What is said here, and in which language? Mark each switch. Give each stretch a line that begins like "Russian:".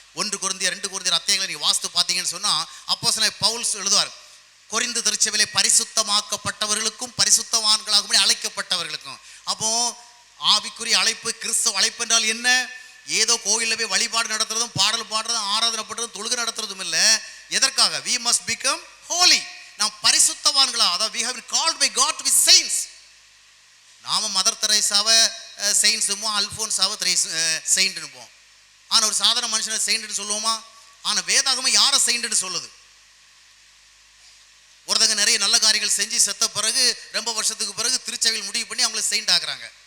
Tamil: 1 கொரிந்தியர் 2 கொரிந்தியர் அத்தியாயங்களை நீ வாஸ்து பார்த்தீங்கன்னு சொன்னா அப்போஸ்தலன் பவுல் எழுதுவார், கொரிந்து திருச்சபையிலே பரிசுத்தமாக்கப்பட்டவர்களுக்கும் பரிசுத்தவான்களாக அழைக்கப்பட்டவர்களுக்கும். அப்போ ஆவிக்குரிய அழைப்பு, கிறிஸ்தவ அழைப்பு என்றால் என்ன? ஏதோ கோயிலில் போய் வழிபாடு நடத்துறதும், பாடல் பாடுறதும், ஆராதனை பண்றதும், தொழுகை நடத்துறதும் இல்லை. எதற்காக?
English: we must become holy.
Tamil: நாம் பரிசுத்தவான்களா, அதாவது
English: we have been called by God to be saints.
Tamil: நாம மதர் தெரேசாவை செயின்ஸுமோ, அல்போன்சாவை செயின்ட்னுப்போம். ஆனால் ஒரு சாதாரண மனுஷனை செயின்ட்னு சொல்லுவோமா? ஆனால் வேதாகமம் யாரை செயின்ட்னு சொல்லுது? ஒருத்தங்க நிறைய நல்ல காரியங்கள் செஞ்சு செத்த பிறகு ரொம்ப வருஷத்துக்கு பிறகு திருச்சபையில் முடிவு பண்ணி அவங்களை செயின்ட் ஆக்குறாங்க.